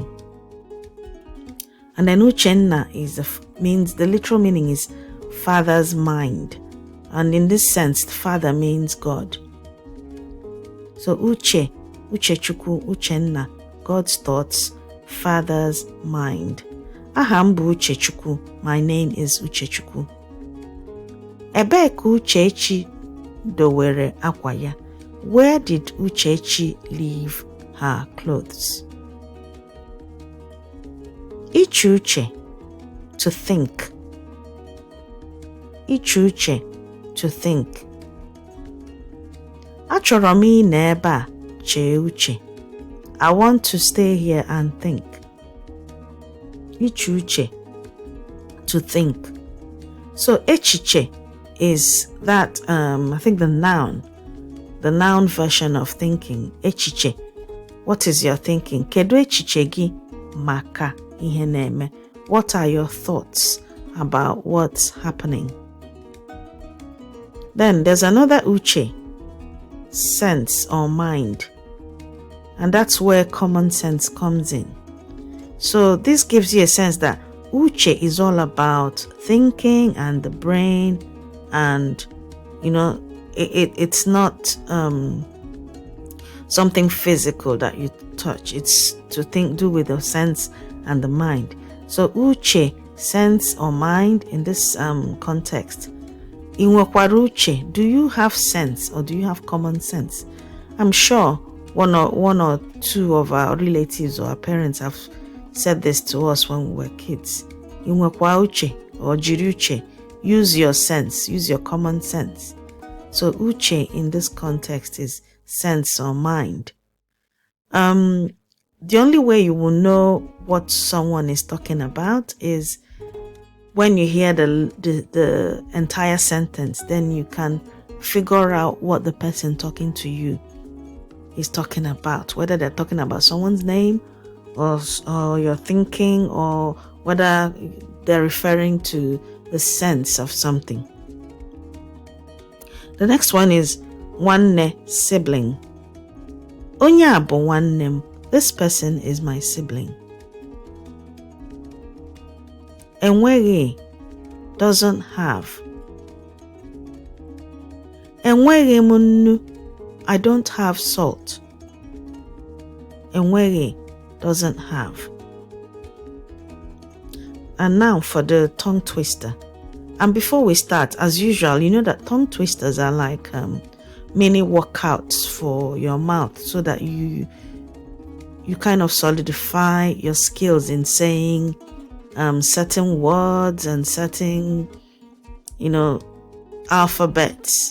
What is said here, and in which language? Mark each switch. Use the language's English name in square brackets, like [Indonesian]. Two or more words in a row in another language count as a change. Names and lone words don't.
[English] And then Uchenna means the literal meaning is father's mind, and in this sense, father means God. So Uchechukwu, Uchenna, God's thoughts, father's mind. [Igbo] Aham bụ Uchechukwu. [English] My name is Uchechukwu. [Igbo] Ebee ka Uchechi dowere akwa ya? [English] Where did Uchechi leave her clothes? [Igbo] Iche uche, [English] to think. [Igbo] Iche uche, [English] to think. [Igbo] Achọrọ m ịnọ ebe a chee uche. [English] I want to stay here and think. [Igbo] Iche uche, [English] to think. So echiche is that I think the noun version of thinking. Echiche, what is your thinking? [Igbo] Kedu echiche gi maka ihe na-eme? [English] What are your thoughts about what's happening? Then there's another uche, sense or mind, and that's where common sense comes in. So this gives you a sense that uche is all about thinking and the brain, and it's not something physical that you touch. It's to do with the sense and the mind. So uche, sense or mind in this context. [Igbo] Inwekwara uche, [English] do you have sense or do you have common sense? I'm sure one or two of our relatives or our parents have said this to us when we were kids. [Igbo] Inwekwa uche or jiri uche. [English] Use your sense, use your common sense. So uche in this context is sense or mind. The only way you will know what someone is talking about is when you hear the entire sentence. Then you can figure out what the person talking to you is talking about, whether they're talking about someone's name or your thinking, or whether they're referring to the sense of something. The next one is nwanne, sibling. [Igbo] Onye a bụ nwanne m. [English] This person is my sibling. Enweghị, doesn't have. [Igbo] Enweghị m nnu. [English] I don't have salt. Enweghị, doesn't have. And now for the tongue twister. And before we start, as usual, you know that tongue twisters are like mini workouts for your mouth, so that you kind of solidify your skills in saying certain words and certain, alphabets.